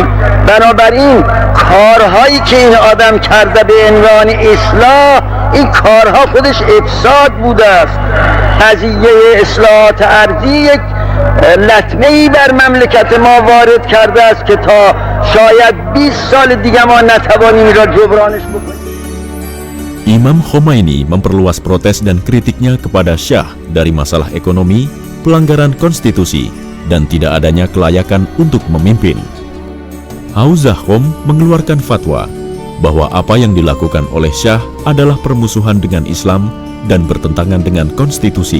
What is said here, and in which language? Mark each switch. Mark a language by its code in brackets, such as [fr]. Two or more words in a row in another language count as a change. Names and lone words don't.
[fa] بنابراین کارهایی که این آدم کرده به عنوان اصلاح، این کارها خودش افساد بوده است. قضیه اصلاحات ارضی یک لطمه‌ای بر مملکت ما وارد کرده است که تا شاید 20 سال دیگه ما نتوانیم این را جبرانش بکنیم. [id] Imam Khomeini memperluas protes dan kritiknya kepada Syah dari masalah ekonomi, pelanggaran konstitusi, dan tidak adanya kelayakan untuk memimpin. Hauzah Khom mengeluarkan fatwa bahwa apa yang dilakukan oleh Syah adalah permusuhan dengan Islam dan bertentangan dengan konstitusi.